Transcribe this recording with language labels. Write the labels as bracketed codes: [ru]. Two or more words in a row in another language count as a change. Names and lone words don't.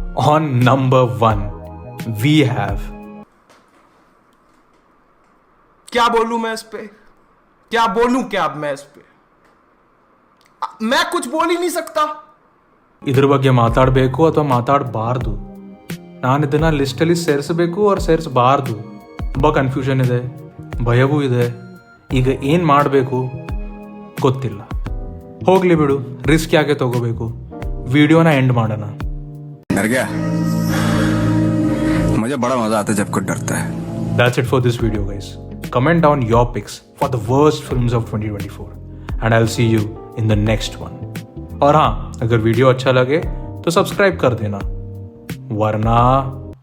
[en] On number 1, we have. [hi] क्या बोलूं मैं इस पे, क्या बोलूं क्या अब मैं इस पे, मैं कुछ बोल ही नहीं सकता. [kn] ಇದ್ರ ಬಗ್ಗೆ ಮಾತಾಡಬೇಕು ಅಥವಾ ಮಾತಾಡಬಾರ್ದು, ನಾನು ಇದನ್ನ ಲಿಸ್ಟಲ್ಲಿ ಸೇರಿಸಬೇಕು or ಸೇರಿಸಬಾರ್ದು, ತುಂಬ ಕನ್ಫ್ಯೂಷನ್ ಇದೆ, ಭಯವೂ ಇದೆ. ಈಗ ಏನು ಮಾಡಬೇಕು ಗೊತ್ತಿಲ್ಲ. ಹೋಗ್ಲಿ ಬಿಡು, ರಿಸ್ಕ್ ಯಾಕೆ ತಗೋಬೇಕು. ವಿಡಿಯೋನ ಎಂಡ್ ಮಾಡೋಣ. [hi] डर गया? मुझे बड़ा मजा आता है जब कोई डरता है. [en] That's it for this video, guys. Comment down your picks for the worst films of 2024 and I'll see you in the next one. [hi] और हाँ, अगर वीडियो अच्छा लगे तो सब्सक्राइब कर देना, वरना